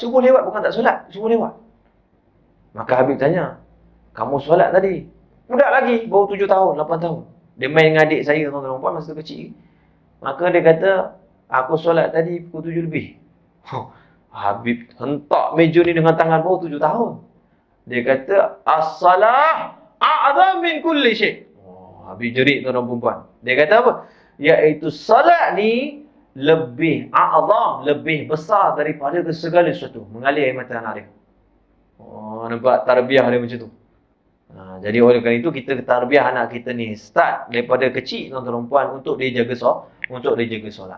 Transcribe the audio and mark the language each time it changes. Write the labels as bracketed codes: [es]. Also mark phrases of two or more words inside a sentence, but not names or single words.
[ms] Subuh lewat bukan tak solat, subuh lewat. Maka Habib tanya, kamu solat tadi? Budak lagi, baru 7 tahun, 8 tahun. Dia main dengan adik saya, tuan-tuan perempuan, masa kecil. Maka dia kata, aku solat tadi pukul 7 lebih. Habib hentak meja ni dengan tangan, baru 7 tahun. Dia kata, [ar] الصلاة أعظم من كل شيء'. [ms] Habib jerit tuan-tuan perempuan. Dia kata apa? Iaitu salat ni lebih a'zam, lebih besar daripada segala sesuatu. Mengalir air mata anak dia. Nampak tarbiyah dia macam tu. Jadi oleh kerana itu kita tarbiyah anak kita ni start daripada kecil, tuan-tuan perempuan, untuk dia jaga solat.